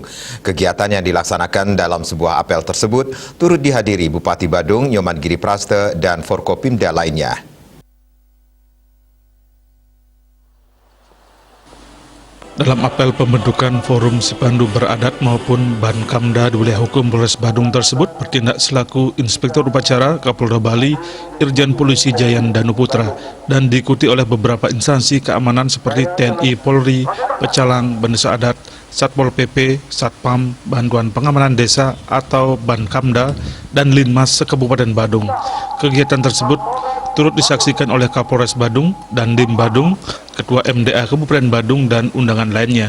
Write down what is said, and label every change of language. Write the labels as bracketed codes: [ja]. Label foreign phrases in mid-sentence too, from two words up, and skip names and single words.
[id] Kegiatan yang dilaksanakan dalam sebuah apel tersebut turut dihadiri Bupati Badung Nyoman Giripraste dan Forkopimda lainnya. Dalam apel pembentukan Forum Sipandu Beradat maupun Bankamda di wilayah hukum Polres Badung tersebut bertindak selaku Inspektur Upacara Kapolda Bali Irjen Polisi Jayan Danu Putra dan diikuti oleh beberapa instansi keamanan seperti TNI, Polri, Pecalang, Bendesa Adat, Satpol PP, Satpam, Bantuan Pengamanan Desa atau Bankamda, dan Linmas se-Kabupaten Badung. Kegiatan tersebut turut disaksikan oleh Kapolres Badung, Dandim Badung, Ketua MDA Kabupaten Badung, dan undangan lainnya.